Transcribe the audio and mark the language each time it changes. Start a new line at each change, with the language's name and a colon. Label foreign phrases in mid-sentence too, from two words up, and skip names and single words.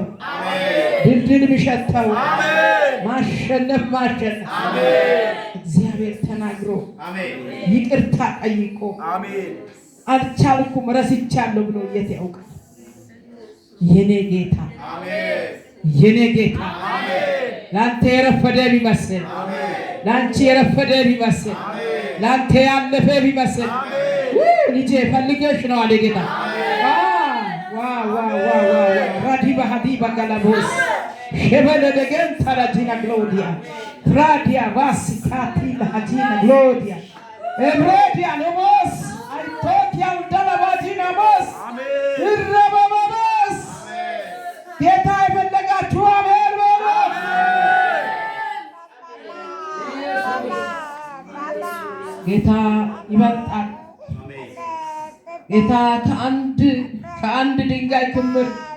Amharic: ድልድል የሚሸተው ማሸነፍ እግዚአብሔር ተናግሮ ይቅርታ ጠይቆ አልቻልኩም ረስቻለሁ ብሎ የት ያውቃል? የኔ ጌታ የኔ ጌታ ላንተ የረፈደ ቢመስል ላንቺ የረፈደ ቢመስል ላንተ ያለፈ ቢመስል ልጄ ፈልጌሽ ነው አለ ጌታ። Radiba hadiba galabos shebele degen taradina gloria radia vasikati la hadina gloria ebredia nomos altokia udala vadina mos irrababas ጌታ ይፈልጋችሁ አሜን በሉ። ጌታ ይበልጣል። ጌታ ከአንድ ድንጋይ ክምር